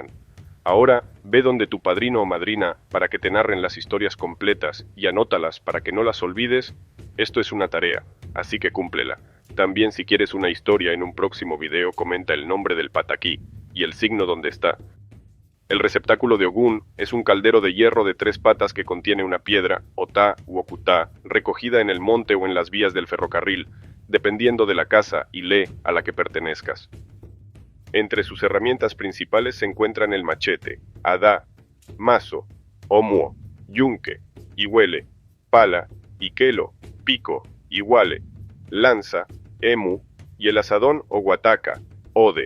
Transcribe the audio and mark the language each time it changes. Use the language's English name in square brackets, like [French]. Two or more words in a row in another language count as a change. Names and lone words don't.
[Spanish] Ahora, ve donde tu padrino o madrina para que te narren las historias completas y anótalas para que no las olvides. Esto es una tarea, así que cúmplela. También si quieres una historia en un próximo video, comenta el nombre del pataquí y el signo donde está. El receptáculo de Ogún es un caldero de hierro de 3 patas que contiene una piedra, otá u okutá, recogida en el monte o en las vías del ferrocarril, dependiendo de la casa y le a la que pertenezcas. Entre sus herramientas principales se encuentran el machete, adá, mazo, omuo, yunque, ihuele, pala, iquelo, pico, iguale, lanza, emu y el asadón o guataca, ode.